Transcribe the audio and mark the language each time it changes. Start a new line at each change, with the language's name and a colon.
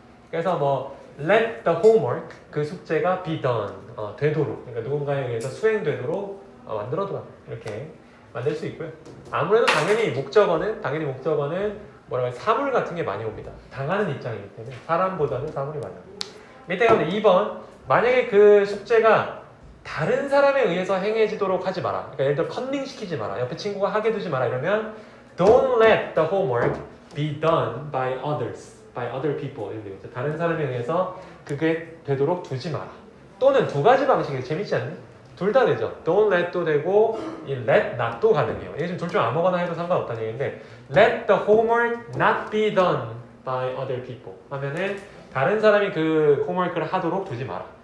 Korean: 그래서 뭐
English: let the homework
Korean: 그 숙제가
English: be done
Korean: 되도록 그러니까 누군가에 의해서 수행되도록 만들어둬라 이렇게 만들 수 있고요. 아무래도 당연히 목적어는 뭐라고 해야 사물 같은 게 많이 옵니다. 당하는 입장이기 때문에 사람보다는 사물이 많아요. 밑에 가면 2번 만약에 그 숙제가 다른 사람에 의해서 행해지도록 하지 마라. 그러니까 예를 들어 컨닝 시키지 마라. 옆에 친구가 하게 두지 마라 이러면
English: don't let the homework be done by others. by other people
Korean: 이렇게 되겠죠. 다른 사람에 의해서 그게 되도록 두지 마라. 또는 두 가지 방식이 재밌지 않니? 둘 다 되죠. don't let도 되고 이 let not도 가능해요. 이게 지금 둘 중 아무거나 해도 상관없다는 얘기인데
English: let the homework not be done by other people
Korean: 하면은 다른 사람이 그 홈워크를 하도록 두지 마라.